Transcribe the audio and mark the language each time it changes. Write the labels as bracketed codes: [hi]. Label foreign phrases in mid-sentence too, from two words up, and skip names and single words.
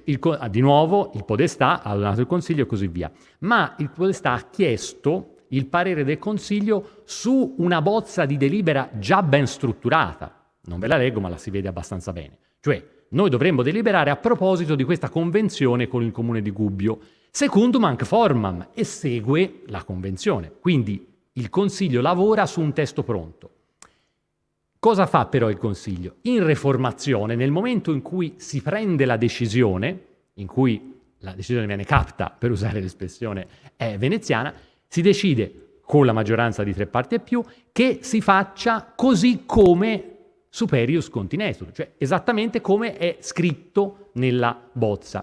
[it] Di nuovo il Podestà ha donato il Consiglio e così via, ma il Podestà ha chiesto il parere del Consiglio su una bozza di delibera già ben strutturata. Non ve la leggo, ma la si vede abbastanza bene. Cioè, noi dovremmo deliberare a proposito di questa convenzione con il Comune di Gubbio, [la] secundum hanc formam, [it] e segue la convenzione. Quindi il Consiglio lavora su un testo pronto. Cosa fa però il Consiglio? In reformazione, nel momento in cui si prende la decisione, in cui la decisione viene capta, per usare l'espressione veneziana, si decide con la maggioranza di 3 quarti e più che si faccia così come [la] superius continetur, [it] cioè esattamente come è scritto nella bozza.